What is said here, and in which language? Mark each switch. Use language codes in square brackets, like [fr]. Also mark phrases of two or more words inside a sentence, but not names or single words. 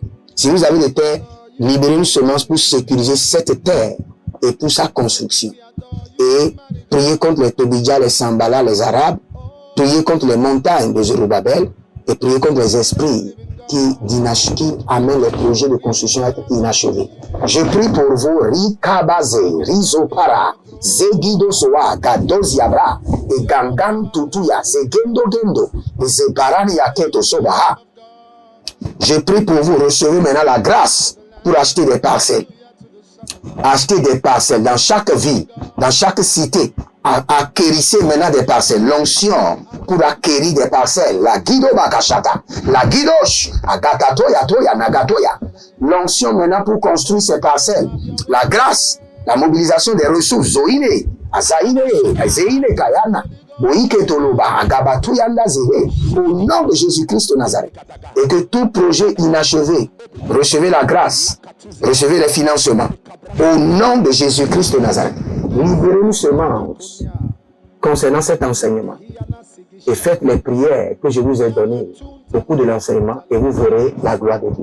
[fr] Si vous avez des terres, libérez une semence pour sécuriser cette terre et pour sa construction. Et priez contre les Tobidja, les Sambala, les Arabes, priez contre les montagnes de Zerubabel et priez contre les esprits qui amènent les projets de construction à être inachevés. Je prie pour vous, Rikabaze, Rizopara, Zegido Soa, Gadoziabra, et Gangan Tutuya, Zegendo Gendo, et Zegarani Yaketo Sobaha. Je prie pour vous, recevez maintenant la grâce pour acheter des parcelles. Acheter des parcelles dans chaque ville, dans chaque cité. Acquérissez maintenant des parcelles. L'onction pour acquérir des parcelles. La guido bakashata. La guidoche. Agatatoya toya nagatoya. L'onction maintenant pour construire ces parcelles. La grâce. La mobilisation des ressources. Zoine. Azaine. Azeine kayana. Boike toloba. Agabatuyanda zehe. Au nom de Jésus-Christ de Nazareth. Et que tout projet inachevé, recevez la grâce. Recevez les financements. Au nom de Jésus-Christ de Nazareth. Libérez une semence concernant cet enseignement et faites les prières que je vous ai données au cours de l'enseignement et vous verrez la gloire de Dieu.